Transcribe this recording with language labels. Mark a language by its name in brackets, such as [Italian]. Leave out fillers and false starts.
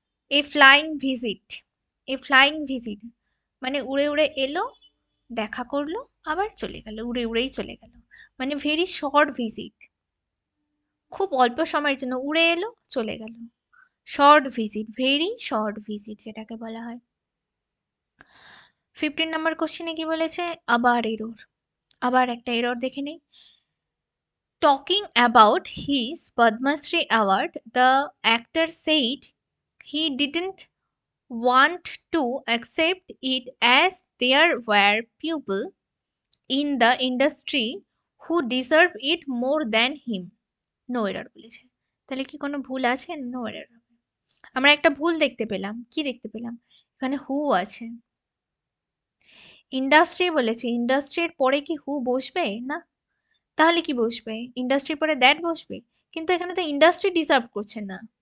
[Bangla] এ flying visit, এ flying visit মানে উড়ে উড়ে এলো, দেখা করলো, আবার চলে গেল, উড়ে উড়েই চলে গেল, মানে ভেরি শর্ট ভিজিট, খুব অল্প সময়ের জন্য উড়ে এলো চলে গেল, short visit, very short visit যেটাকে বলা হয়। 15 নাম্বার কোশ্চেনে কি বলেছে, আবার এরর, আবার একটা এরর দেখে নেই। [English] Talking about his Padma Shri award, the actor said he didn't want to accept it as there were people in the industry who deserve it more than him. [Bangla] No error বলেছে, তাহলে কি কোনো ভুল আছে? No error. আমরা একটা ভুল দেখতে পেলাম, কি দেখতে পেলাম? এখানে হু আছে, ইন্ডাস্ট্রি বলেছে, ইন্ডাস্ট্রির পরে কি হু বসবে? না, তাহলে কি বসবে? ইন্ডাস্ট্রির পরে দ্যাট বসবে, কিন্তু এখানে তো ইন্ডাস্ট্রি ডিজার্ভ করছে না।